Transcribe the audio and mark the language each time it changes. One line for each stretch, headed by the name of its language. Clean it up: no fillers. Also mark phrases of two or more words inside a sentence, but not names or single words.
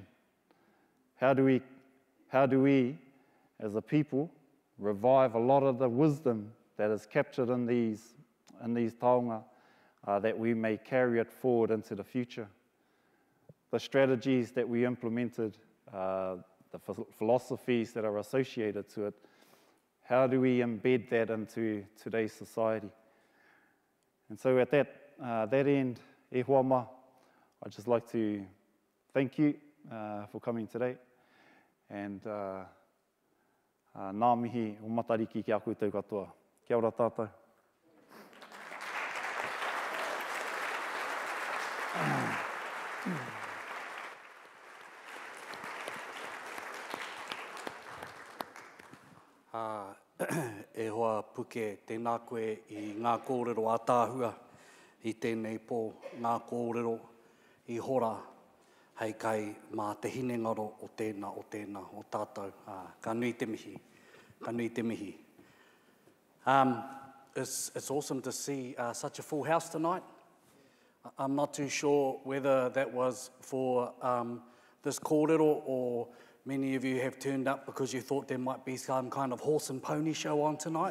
English: How do we, as a people, revive a lot of the wisdom that is captured in these taonga, that we may carry it forward into the future? The strategies that we implemented, the philosophies that are associated to it, how do we embed that into today's society? And so at that end,
Māori: e hoa ma,
English: I'd just like to thank you for coming today.
Māori: And ngā mihi o matariki ki a koutou katoa. Kia ora tātou. E hoa puke tēnā koe I ngā kōrero ātāhua I tēnei pō ngā kōrero I hora hei kai mā te hinengaro o tēnā o tātou. Ka nui te mihi, ka nui te mihi.
English: It's awesome to see such a full house tonight. I'm not too sure whether that was for this kōrero or many of you have turned up because you thought there might be some kind of horse and pony show on tonight.